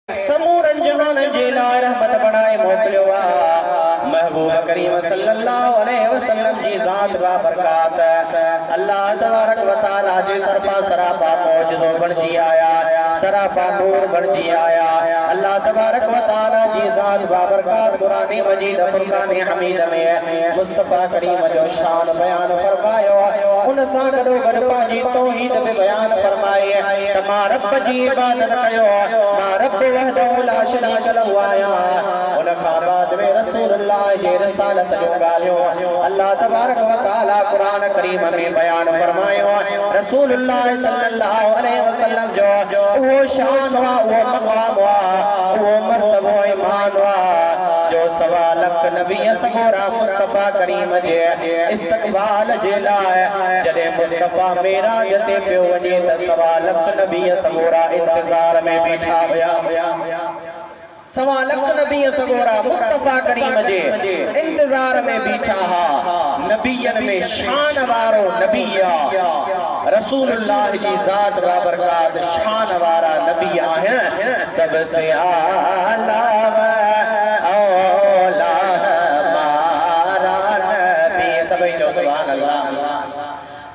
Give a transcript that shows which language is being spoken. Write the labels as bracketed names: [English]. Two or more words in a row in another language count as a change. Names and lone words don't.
[Sindhi] समूरन जहान जे लाइ रहमत बनाए मोकिलियो आहे। महबूब करीम [Arabic] صلى الله عليه وسلم [Sindhi] जी ज़ात व बरकात अल्लाह [Arabic] تبارك وتعالى [Sindhi] जी तरफा सरापा मौजज़ो बणजी आया, सरापा नूर बणजी आया। अल्लाह [Arabic] تبارك وتعالى [Sindhi] जी ज़ात व बरकात कुरान मजीद फुरकान हमीद में मुस्तफा करीम जो शान बयान फरमायो, उन सां गॾो गॾु पंहिंजी तौहीद बि बयान फरमाई त मां रब जी इबादत कयो, मां रब [Arabic] وحده لا شريك له [Sindhi] आहियां। उन खां बाद में रसूलुल्लाह जे रिसालत जो ॻाल्हियो अल्लाह [Arabic] تبارك وتعالى [Sindhi] कुरान करीम में बयान फरमायो। रसूलुल्लाह [Arabic] صلى الله عليه وسلم [Sindhi] जो वो शान वा, वो मक़ाम वा, वो मर्तबो ईमान वा जो सवा लख नबी सगोरा मुस्तफा करीम जे इस्तक़बाल जे लाइ जॾहिं मुस्तफा मेराज ते पियो वञे त सवा लख नबी सगोरा इंतज़ार में बीठा हुया। सवा लख नबी सगोरा मुस्तफा करीम जे इंतजार में बीठा हा। नबियन में शान वारो नबी रसूलुल्लाह जी ज़ात व बरकात शान वारा नबी आहिनि। [Urdu] سب سے اعلیٰ اولیٰ ہمارا نبی, [Sindhi] सभई चओ [Arabic] سبحان الله.